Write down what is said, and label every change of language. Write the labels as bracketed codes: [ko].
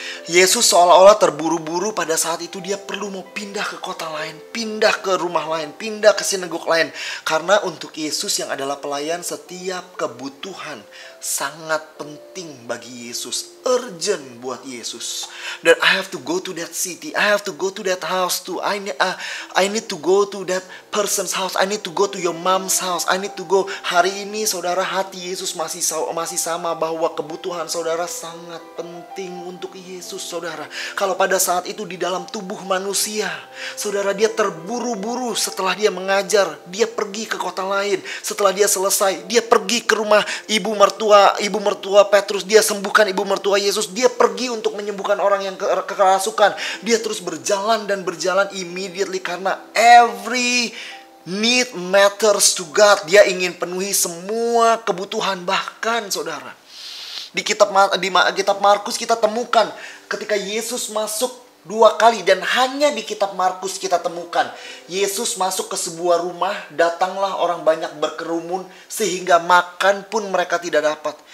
[id] Yesus seolah-olah terburu-buru pada saat itu. Dia perlu mau pindah ke kota lain, pindah ke rumah lain, pindah ke sinagog lain. Karena untuk Yesus yang adalah pelayan, setiap kebutuhan sangat penting bagi Yesus. Urgent buat Yesus. [en] Dan I have to go to that city, I have to go to that house too. I need to go to that person's house, I need to go to your mom's house, I need to go. [id] Hari ini, saudara, hati Yesus masih sama, bahwa kebutuhan saudara sangat penting untuk Yesus, saudara. Kalau pada saat itu di dalam tubuh manusia, saudara, dia terburu-buru setelah dia mengajar, dia pergi ke kota lain. Setelah dia selesai, dia pergi ke rumah ibu mertua Petrus, dia sembuhkan ibu mertua Yesus. Dia pergi untuk menyembuhkan orang yang kerasukan. Dia terus berjalan [en] immediately [id] karena [en] every need matters to God. [id] Dia ingin penuhi semua kebutuhan. Bahkan, saudara, di kitab Markus kita temukan ketika Yesus masuk 2 kali, dan hanya di kitab Markus kita temukan Yesus masuk ke sebuah rumah, datanglah orang banyak berkerumun sehingga makan pun mereka tidak dapat.